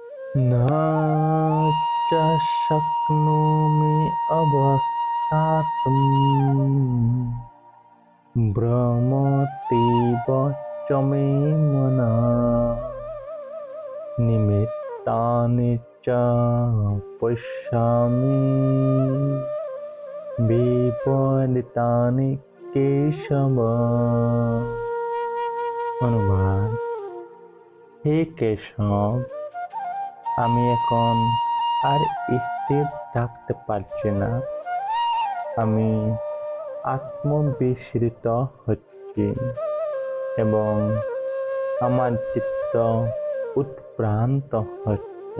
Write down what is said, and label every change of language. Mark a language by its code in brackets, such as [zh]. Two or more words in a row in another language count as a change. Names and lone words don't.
[sa] न च शक्नोमि अवस्थातुं भ्रमतीव च मे मनः निमित्तानि च पश्यामि विपरीतानि केशव। [bn] অনুবাদ: হে কেশব, আমি এখন আর স্থির থাকতে পারছি না। আমি আত্মবিস্মৃত হচ্ছি এবং আমার চিত্ত উৎভ্রান্ত হচ্ছে।